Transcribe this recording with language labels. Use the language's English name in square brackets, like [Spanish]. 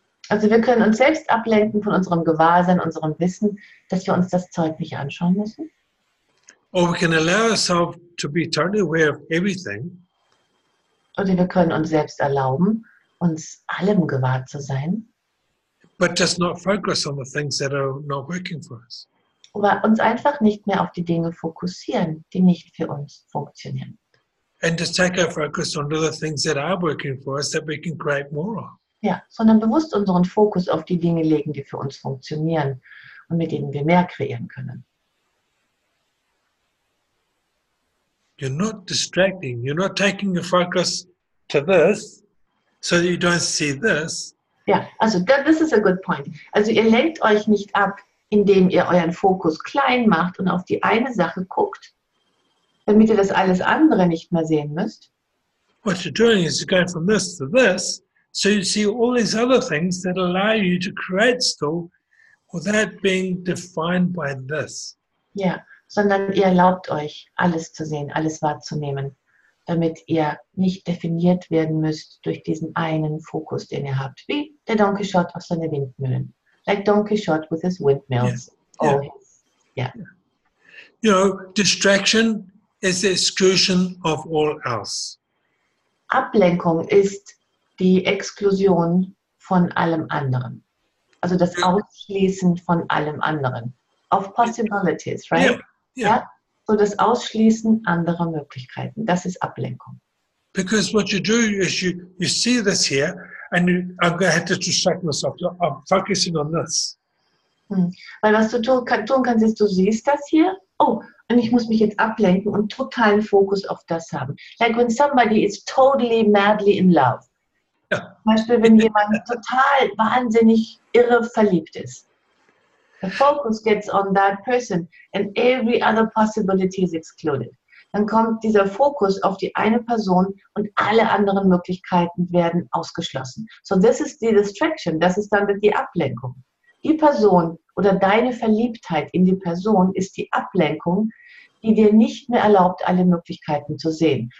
[German] Also wir können uns selbst ablenken von unserem Gewahrsein, unserem Wissen, dass wir uns das Zeug nicht anschauen müssen. [English] Or we can allow ourselves to be totally aware of everything. [German] Oder wir können uns selbst erlauben, uns allem gewahr zu sein. [English] But just not focus on the things that are not working for us. [German] Aber uns einfach nicht mehr auf die Dinge fokussieren, die nicht für uns funktionieren. [English] And just take our focus onto the things that are working for us that we can create more of. [German] Ja, sondern bewusst unseren Fokus auf die Dinge legen, die für uns funktionieren und mit denen wir mehr kreieren können. [English] You're not distracting. You're not taking your focus to this so that you don't see this. Ja, also this is a good point. [German] Also ihr lenkt euch nicht ab, indem ihr euren Fokus klein macht und auf die eine Sache guckt, damit ihr das alles andere nicht mehr sehen müsst. [English] What you're doing is you're going from this to this, so you see all these other things that allow you to create still without being defined by this. [German] Ja, sondern ihr erlaubt euch, alles zu sehen, alles wahrzunehmen, damit ihr nicht definiert werden müsst durch diesen einen Fokus, den ihr habt, wie der Don Quixote auf seine Windmühlen. [English] Like Don Quixote with his windmills. Yeah. Yeah. Distraction is the exclusion of all else. [German] Ablenkung ist die Exklusion von allem anderen. Also das Ausschließen von allem anderen. [English] Of possibilities, right? Yeah. [German] So das Ausschließen anderer Möglichkeiten. Das ist Ablenkung. [English] Because what you do is you see this here and I'm going to have to distract myself. I'm focusing on this. [German] Weil was du tun kannst, ist, du siehst das hier. Oh, und ich muss mich jetzt ablenken und totalen Fokus auf das haben. [English] Like when somebody is totally madly in love. [German] Ja. Zum Beispiel, wenn jemand total wahnsinnig irre verliebt ist. [English] The focus gets on that person and every other possibility is excluded. [German] Dann kommt dieser Fokus auf die eine Person und alle anderen Möglichkeiten werden ausgeschlossen. [English] So this is the distraction, [German] das ist dann die Ablenkung. Die Person oder deine Verliebtheit in die Person ist die Ablenkung, die dir nicht mehr erlaubt, alle Möglichkeiten zu sehen.